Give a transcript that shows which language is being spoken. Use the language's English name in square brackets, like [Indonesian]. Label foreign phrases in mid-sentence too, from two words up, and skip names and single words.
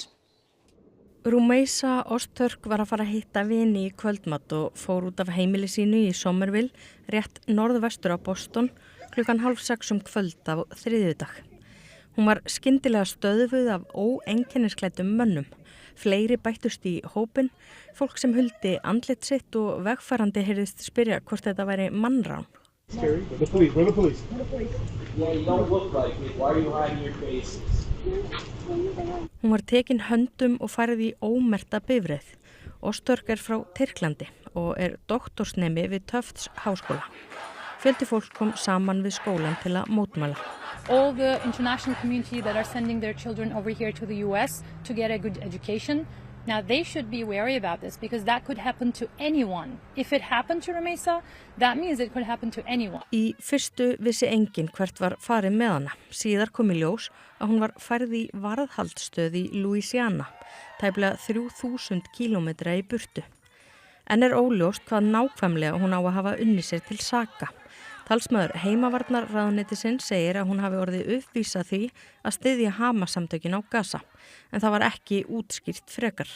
[Icelandic] Rúmeisa Ostörk var að fara að hitta vini í kvöldmat og fór út af heimili sínu í Somerville, rétt norðvestur á Boston, klukkan 5:30 kvöld á þriðjudag. Hún var skyndilega stöðvuð af óeinkennisklæddum mönnum. Fleiri bættust í hópinn, fólk sem huldi andlit sitt og vegfarandi heyrðist spyrja hvort þetta væri mannrán. [English] Where the police? Yeah, you don't look like it. Why are you hiding your faces? [Icelandic] Hún var tekin höndum og færð í ómerkta bifreið. Ostörk frá Tyrklandi og doktorsnemi við Tufts háskóla. Fjöldi fólk kom saman við skólan til að mótmæla. [English] All the international community that are sending their children over here to the US to get a good education, Now, they should be wary about this because that could happen to anyone. If it happened to Rumeysa, that means it could happen to anyone. [Icelandic] Í fyrstu vissi enginn hvert var farið með hana. Síðar kom í ljós að hún var færð í varðhaldsstöð í Louisiana, tæplega 3000 kílómetra í burtu. En óljóst hvað nákvæmlega hún á að hafa unnið sér til saka. Talsmaður heimavarnarráðuneytisins segir að hún hafi orðið uppvísað því að styðja Hamas-samtökin á Gaza, en það var ekki útskýrt frekar.